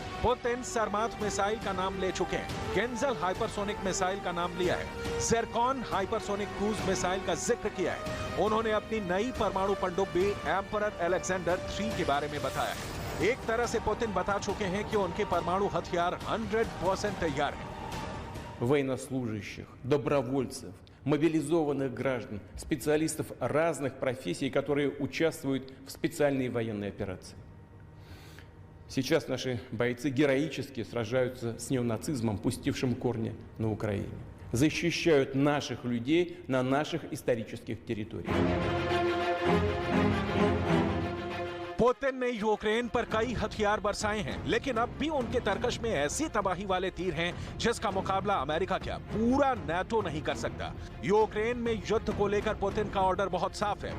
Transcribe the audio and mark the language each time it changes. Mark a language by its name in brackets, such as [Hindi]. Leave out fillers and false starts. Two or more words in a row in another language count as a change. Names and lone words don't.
[Hindi] पुतिन सरमात मिसाइल का नाम ले चुके हैं, गेंजल [English] hypersonic missile [Hindi] का नाम लिया है, ज़िरकॉन [English] hypersonic cruise missile [Hindi] का जिक्र किया है। उन्होंने अपनी नई परमाणु पनडुब्बी एम्परर अलेक्जेंडर 3 के बारे में बताया है। एक तरह से पुतिन बता चुके हैं कि उनके परमाणु हथियार 100% तैयार हैं। [Russian] военнослужащих, добровольцев, мобилизованных граждан, специалистов разных профессий, которые участвуют в специальной военной операции. Сейчас наши бойцы героически сражаются с неонацизмом, пустившим корни на Украине. Защищают наших людей на наших исторических территориях. [Hindi] पुतिन ने यूक्रेन पर कई हथियार बरसाए हैं, लेकिन अब भी उनके तरकश में ऐसी तबाही वाले तीर हैं जिसका मुकाबला अमेरिका क्या पूरा नाटो नहीं कर सकता। यूक्रेन में युद्ध को लेकर पुतिन का ऑर्डर बहुत साफ है।